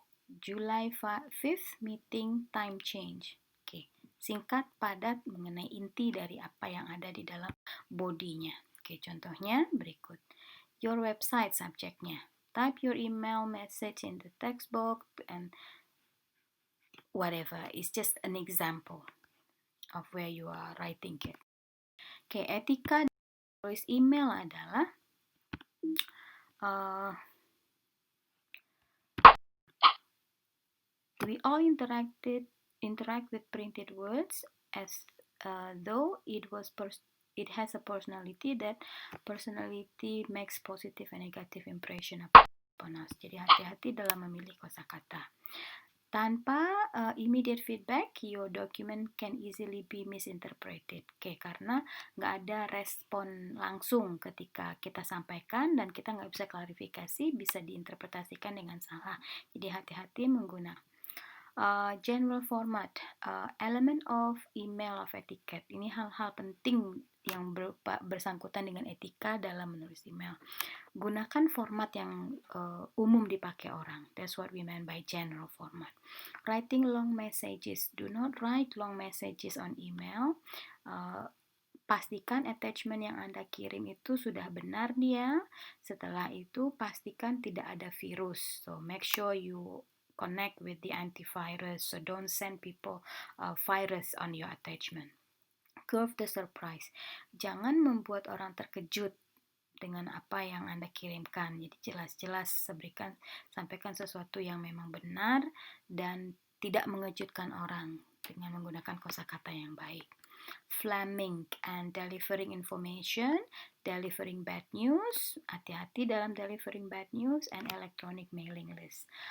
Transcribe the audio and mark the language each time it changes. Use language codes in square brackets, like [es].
[en] July 5th meeting time change. [id] Oke, singkat, padat, mengenai inti dari apa yang ada di dalam bodinya. Oke, contohnya berikut. [en] Your website [id] subjeknya. [en] Type your email message in the text box and whatever. It's just an example of where you are writing it. [id] Oke, etika tulis email adalah [en] we all interact with printed words as though it has a personality. That personality makes positive and negative impression upon us. [id] Jadi hati-hati dalam memilih kosakata. Tanpa [en] immediate feedback, your document can easily be misinterpreted. [id] Oke, karena nggak ada respon langsung ketika kita sampaikan dan kita nggak bisa klarifikasi, bisa diinterpretasikan dengan salah. Jadi hati-hati menggunakan [en] general format, element of email of etiquette. [id] Ini hal-hal penting yang bersangkutan dengan etika dalam menulis email. Gunakan format yang umum dipakai orang. [en] That's what we mean by general format. Writing long messages. Do not write long messages on email. [id] Pastikan attachment yang Anda kirim itu sudah benar dia. Setelah itu pastikan tidak ada virus. [en] So make sure you connect with the antivirus. So don't send people virus on your attachment. Curve the surprise. [id] Jangan membuat orang terkejut dengan apa yang Anda kirimkan. Jadi jelas-jelas sampaikan sesuatu yang memang benar dan tidak mengejutkan orang dengan menggunakan kosakata yang baik. [en] Flaming and delivering information, delivering bad news, [id] hati-hati dalam [en] delivering bad news, and electronic mailing list.